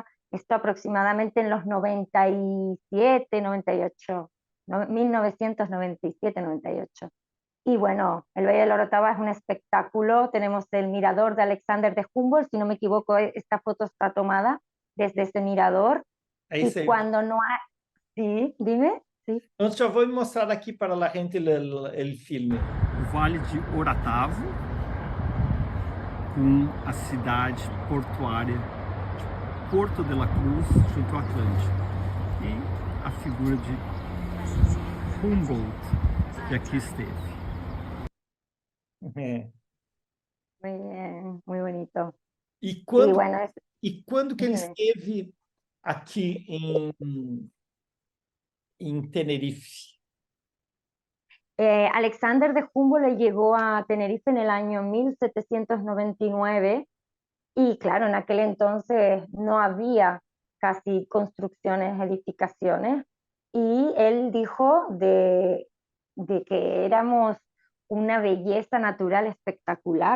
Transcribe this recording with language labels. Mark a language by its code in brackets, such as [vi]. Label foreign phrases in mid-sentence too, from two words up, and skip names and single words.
[es] Esto aproximadamente en los 97, 98, 1997, 98. Y bueno, el Valle de la Orotava es un espectáculo. Tenemos el mirador de Alexander de Humboldt, si no me equivoco, esta foto está tomada desde ese mirador. [pt] É [es] Y [pt] isso aí. [es] cuando no hay... Sí, dime, sí. [pt] Então, já vou mostrar aqui para a gente o filme. O Vale de Orotava, com a cidade portuária de Porto de la Cruz, junto ao Atlântico. E a figura de Humboldt, que aqui esteve. É. [es] Muy bien, muy bonito. [pt] E [es] Sí, [pt] quando, [es] bueno, [pt] e quando que ele [es] dime. [pt] esteve aqui em Tenerife? [es] Alexander de Humboldt llegó a Tenerife en el año 1799 y claro, en aquel entonces no había casi construcciones, edificaciones, y él dijo de que éramos una belleza natural espectacular.